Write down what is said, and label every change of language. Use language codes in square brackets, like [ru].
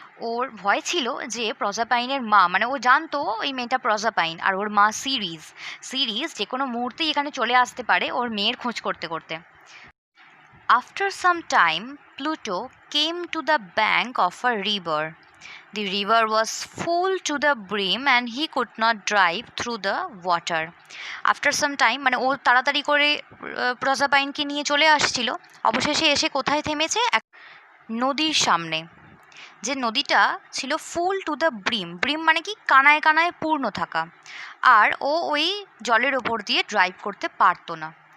[bn] ওর ভয় ছিল যে প্রজাপাইনের মা, মানে ও জানতো ওই মেয়েটা প্রজাপাইন আর ওর মা সিরিজ যে কোনো মুহূর্তেই এখানে চলে আসতে পারে ওর মেয়ের খোঁজ করতে করতে. [en] After some time, Pluto came to the bank of a river. The river was full to the brim and he could not drive through the water. After some time, [bn] মানে ও তাড়াতাড়ি করে প্রজাপাইনকে নিয়ে চলে আসছিল. অবশেষে এসে কোথায় থেমেছে? এক নদীর সামনে, যে নদীটা ছিল [en] full to the brim [bn] মানে কি কানায় কানায় পূর্ণ থাকা, আর ও ওই জলের ওপর দিয়ে ড্রাইভ করতে পারতো না.